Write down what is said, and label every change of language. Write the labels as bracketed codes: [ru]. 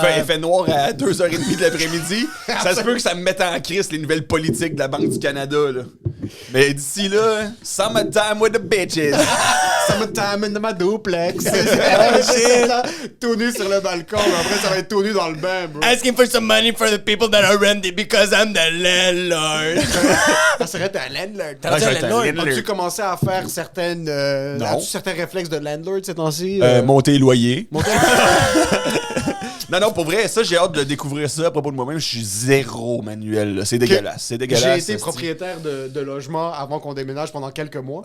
[fr] Il fait noir à 2h30 de l'après-midi. Ça se peut que ça me mette en crise les nouvelles politiques de la Banque du Canada, là. Mais d'ici là, [en] summertime with the bitches. Summertime in my duplex. [fr] C'est ça, tout nu sur le balcon. Mais après, ça va être tout nu dans le bain, bro. [en] Asking for some money for the people that are renting because I'm the landlord. [fr] Ça serait un landlord. T'as dit je vais être un landlord? landlord. As-tu commencé à faire certaines... Non. As-tu certains réflexes de landlord ces temps-ci? Monter les loyers. Monter- Non, pour vrai, ça, j'ai hâte de découvrir ça à propos de moi-même. Je suis zéro manuel, là. C'est dégueulasse. C'est dégueulasse. J'ai été c'est- propriétaire de logement avant qu'on déménage pendant quelques mois.